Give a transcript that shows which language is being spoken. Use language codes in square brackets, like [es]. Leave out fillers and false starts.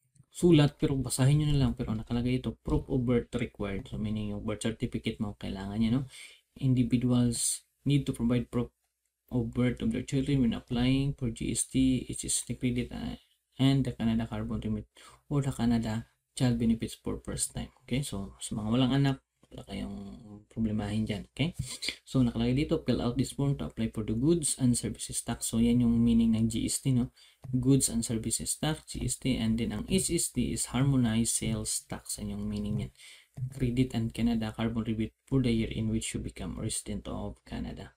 [tl] sulat pero basahin nyo na lang, pero nakalagay ito [en] proof of birth required. [tl] So meaning yung birth certificate mo kailangan niya, no? [en] Individuals need to provide proof of birth of their children when applying for GST, HST credit, and the Canada Carbon Remit or the Canada Child Benefits for first time. [tl] Okay, so sa mga walang anak, wala kayong problemahin dyan. [en] Okay, so [tl] nakalagay dito, [en] fill out this form to apply for the goods and services tax. [tl] So yan yung meaning ng GST, no? [en] Goods and services tax, GST, and then ang HST is harmonized sales tax. [tl] Yan yung meaning yan. [en] Credit and Canada Carbon Rebate for the year in which you become a resident of Canada.